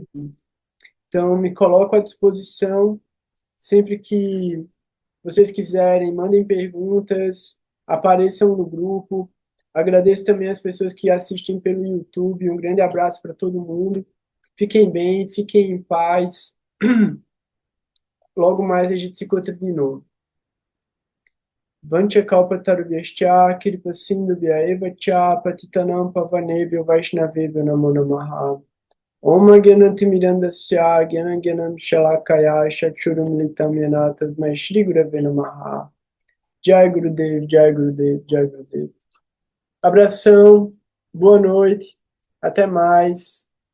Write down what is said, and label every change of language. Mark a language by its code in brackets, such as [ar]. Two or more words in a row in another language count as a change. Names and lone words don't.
[pt] Então, me coloco à disposição sempre que vocês quiserem, mandem perguntas, apareçam no grupo. Agradeço também as pessoas que assistem pelo YouTube. Um grande abraço para todo mundo. Fiquem bem, fiquem em paz. Logo mais a gente se encontra de novo. [sa] Vanchakalpatarubhyascha Kirpasindhubhyaeva cha Patitanam Pavanebhyo Vaishnavebhyo Namo Namaha. Om Gyanantimirandasya Gyanagyanam Shalakaya Chakshurum Litam Yena Tasmai Shri Gurave Namaha. Jai Gurudev, Jai Gurudev, Jai Gurudev. [pt] Abração, boa noite, até mais.